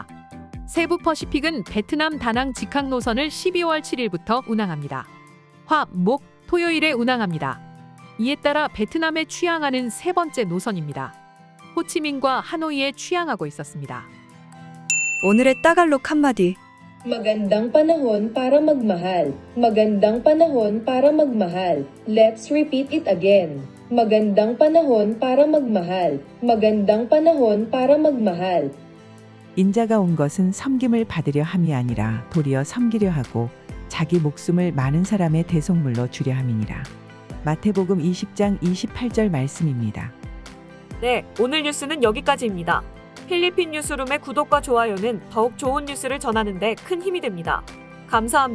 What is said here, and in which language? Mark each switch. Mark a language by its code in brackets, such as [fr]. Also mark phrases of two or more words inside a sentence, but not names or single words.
[ko] 세부 퍼시픽은 베트남 다낭 직항 노선을 12월 7일부터 운항합니다. 화, 목, 토요일에 운항합니다. 이에 따라 베트남에 취항하는 세 번째 노선입니다. 호치민과 하노이에 취항하고 있었습니다. 오늘의 따갈록 한마디. [tl] Magandang panahon para magmahal. Magandang panahon para magmahal. [en] Let's repeat it again. [tl] Magandang panahon para magmahal. Magandang panahon para magmahal. [ko] 인자가 온 것은 섬김을 받으려 함이 아니라 도리어 섬기려 하고 자기 목숨을 많은 사람의 대속물로 주려 함이니라. 마태복음 20장 28절 말씀입니다. 네, 오늘 뉴스는 여기까지입니다. 필리핀 뉴스룸의 구독과 좋아요는 더욱 좋은 뉴스를 전하는 데 큰 힘이 됩니다.